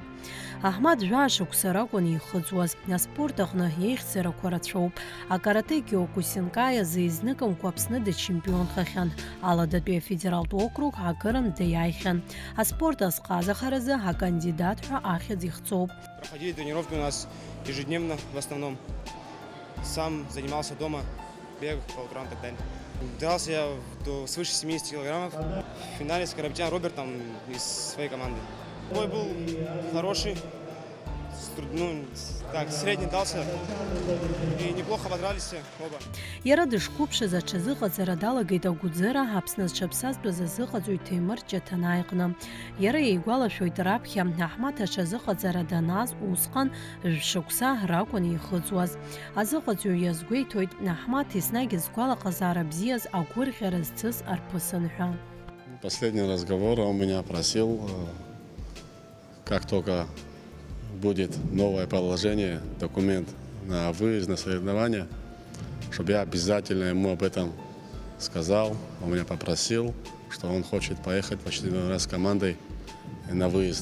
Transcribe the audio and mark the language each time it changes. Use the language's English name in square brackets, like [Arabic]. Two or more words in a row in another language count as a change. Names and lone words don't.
[Abkhazian] Аҳмаҭ жәаа-шықәса ракәын ихыҵуаз, аспорт аҟны иеихьӡарақәа рацәоуп. Акарате Киокусинкаи азы изныкымкәа Аԥсны дычемпионхахьан, Аладатәи афедералтә округ акырынтә иааихьан. Аспорт азҟазахаразы акандидат ҳәа ахьӡ ихҵоуп. [Russian] Проходили тренировки у нас ежедневно в основном. Сам занимался дома, бег по утрам и так далее. Дрался я до свыше 70 килограммов. В финале с Караптяном Робертом из своей команды. Бой был хороший, средний дался и неплохо подрались оба. [Abkhazian] Иара дышқәыԥшыз аҽазыҟаҵара далагеит агәыӡыра Аԥсны зҽаԥсазтәыз азыҟаҵаҩ Ҭемыр Ҷаҭанаа иҟны. Иара иеигәалашәоит раԥхьа Аҳмаҭ аҽазыҟаҵара данааз усҟан жәшықәса ракәын ихыҵуаз. Азыҟаҵаҩ иазгәеиҭоит Аҳмаҭ еснагь згәалаҟазаара бзиаз агәырӷьара зцыз арԥысын ҳәа. [Russian] Последний разговор он меня просил, как только будет новое положение, документ на выезд на соревнования, чтобы я обязательно ему об этом сказал. Он меня попросил, что он хочет поехать в очередной раз с командой на выезд.